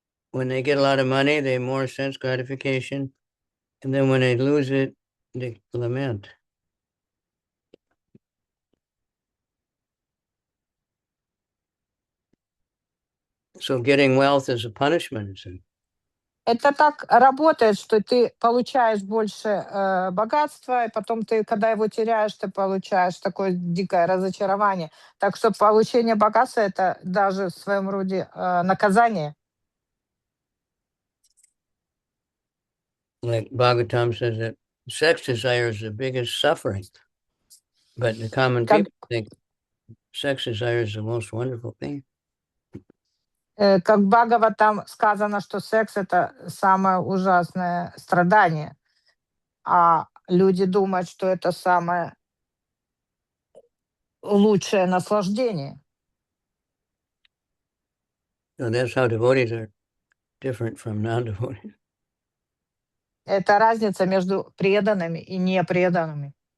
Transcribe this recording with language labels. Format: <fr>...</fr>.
<en>When they get a lot of money, they have more sense gratification. And then when they lose it, they lament. So getting wealth is a punishment.</en> <ru>Это так работает, что ты получаешь больше богатства, и потом ты, когда его теряешь, ты получаешь такое дикое разочарование. Так что получение богатства — это даже в своем роде наказание.</ru> <en>Like Bhagavatam says that sex desire is the biggest suffering. But the common</en> <ru>Как,</ru> <en>people think sex desire is the most wonderful thing.</en> <ru>как в Бхагаватам сказано, что секс — это самое ужасное страдание, а люди думают, что это самое лучшее наслаждение.</ru> <en>So that's how devotees are different from non-devotees.</en> <ru>Это разница между преданными и непреданными.</ru>